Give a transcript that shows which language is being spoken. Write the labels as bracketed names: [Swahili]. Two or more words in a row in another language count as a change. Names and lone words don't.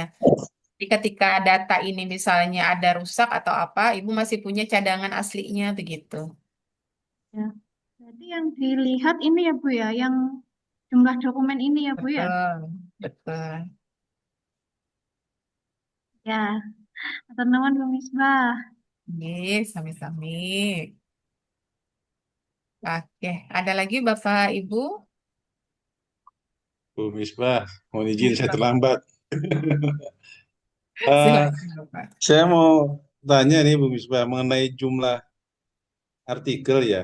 [Indonesian] Jadi ketika data ini misalnya ada rusak atau apa, Ibu masih punya cadangan aslinya begitu. ya. Jadi yang dilihat ini ya, Bu ya, yang jumlah dokumen ini ya, Bu ya. Betul, betul. Ya, [Javanese] atur nuwun Bu Misbah. Nih, sami-sami. [Indonesian] Oke, ada lagi Bapak Ibu? Bu Misbah, mohon izin saya terlambat. Eh, Silakan Bapak. saya mau tanya nih Bu Misbah mengenai jumlah artikel ya.